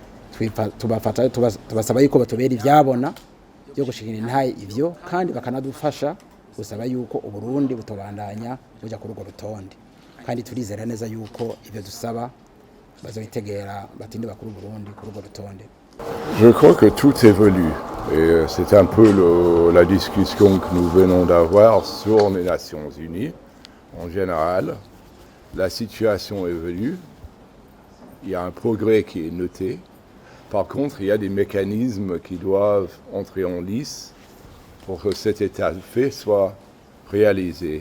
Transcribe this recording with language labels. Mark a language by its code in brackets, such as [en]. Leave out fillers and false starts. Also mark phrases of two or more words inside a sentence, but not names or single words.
[rn] Tubasaba yuko batubera ivyabona byo gushikira intaye ivyo kandi bakanadufasha gusaba yuko Uburundi butobandanya buja kuri urwo rutonde kandi turizera neza yuko ivyo dusaba bazobitegera batinde bakuru Burundi kuri urwo rutonde. [fr] Je crois que tout évolue et c'est un peu la discussion que nous venons d'avoir sur les Nations Unies. En général, la situation évolue, il y a un progrès qui est noté. Par contre, il y a des mécanismes qui doivent entrer en lice pour que cet état de fait soit réalisé.